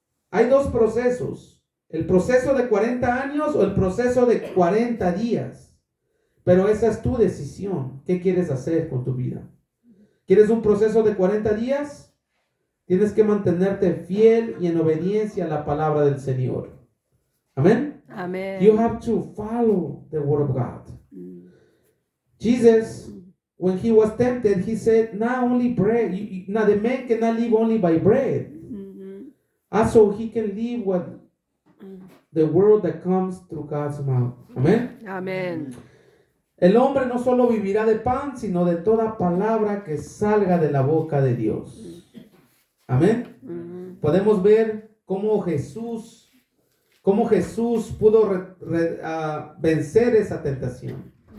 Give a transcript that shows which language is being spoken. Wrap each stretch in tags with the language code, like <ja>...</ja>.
<es>hay dos procesos. El proceso de 40 años o el proceso de 40 días. Pero esa es tu decisión. ¿Qué quieres hacer con tu vida? ¿Quieres un proceso de 40 días? Tienes que mantenerte fiel y en obediencia a la palabra del Señor. Amén. Amén.</es> <en>You have to follow the word of God. Jesus, when he was tempted, he said, not only bread. Now the man cannot live only by bread. Also, he can live with the word that comes through God's mouth.</en> <es>Amén. Amén. El hombre no solo vivirá de pan, sino de toda palabra que salga de la boca de Dios. Amén. Podemos ver cómo Jesús pudo vencer esa tentación.</es>